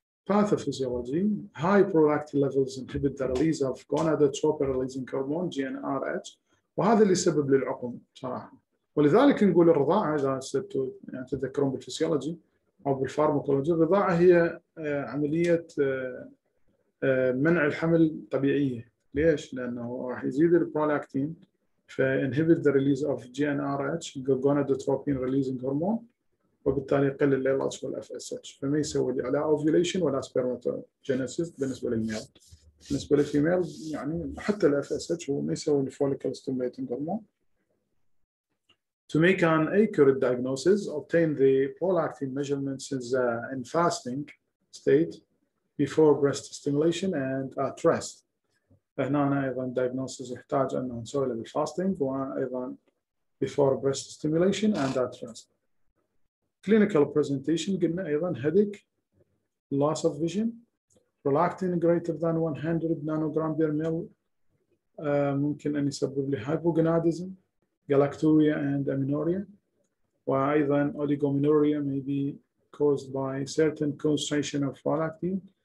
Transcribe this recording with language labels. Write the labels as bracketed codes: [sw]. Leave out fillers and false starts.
[en] Pathophysiology, high prolactin levels inhibit the release of gonadotropin releasing hormone GnRH، [ar] وهذا اللي يسبب للعقم صراحة. ولذلك نقول الرضاعة إذا يعني تتذكرون بالفسيولوجي أو بالفارماكولوجي، الرضاعة هي عملية منع الحمل طبيعية. ليش؟ لأنه راح يزيد البرولاكتين ف [en] inhibit the release of GnRH gonadotropin releasing hormone، [ar] وبالتالي يقلل ال LH وال FSH، فما يسوي لي لا ovulation ولا spermatogenesis بالنسبة للميل. بالنسبة للفيميل يعني حتى ال FSH هو ما يسوي لي follicle stimulating hormone. [en] To make an accurate diagnosis, obtain the prolactin measurements in fasting state before breast stimulation and at rest. [ar] هنا أيضا diagnosis يحتاج أن نسوي له بالفاستنج، وأيضا [en] before breast stimulation and at rest. Clinical presentation [ar] قلنا أيضا [en] headache, loss of vision, prolactin greater than 100 nanogram per ml [ar] ممكن أن يسبب لي [en] hypogonadism, galacturia and amenorrhea، [ar] وأيضا [en] oligomenorrhea may be caused by certain concentration of prolactin.